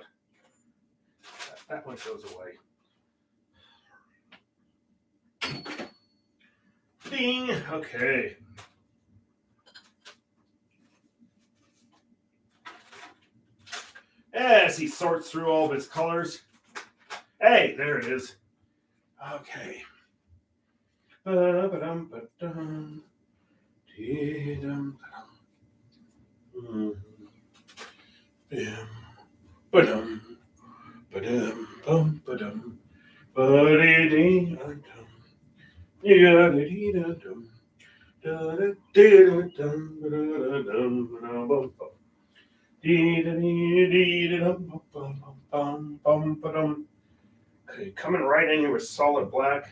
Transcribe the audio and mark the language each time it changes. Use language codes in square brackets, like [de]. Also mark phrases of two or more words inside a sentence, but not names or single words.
[en] That one goes away. Ding. Okay. As he sorts through all of his colors. Hey, there it is. Okay. Ba-ba-dum-ba-dum. Dee-dum-dum. Ba-dum. Ba-dum. Bum. Ba-dum. Ba-dee-dee-dum. Yeah-dee-dee-dum. Da-da-dee-dum. Ba-da-dum. Okay, coming right in here with solid black.